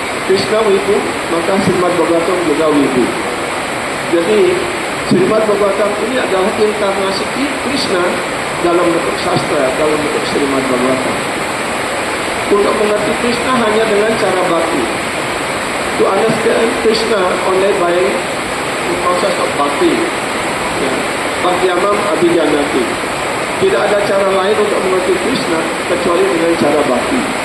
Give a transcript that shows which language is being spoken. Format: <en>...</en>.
<id>Krishna wibu, maka Srimad Bhagavatam juga wibu. Jadi Srimad Bhagavatam ini adalah inkarnasi Krishna dalam bentuk sastra, dalam bentuk Srimad Bhagavatam. Untuk mengerti Krishna hanya dengan cara bhakti.</id> <en>To understand Krishna only by the process of bhakti.</en> <sa>Bhakti-amam abhijanati.</sa> <id>Tidak ada cara lain untuk mengerti Krishna kecuali dengan cara bhakti.</id>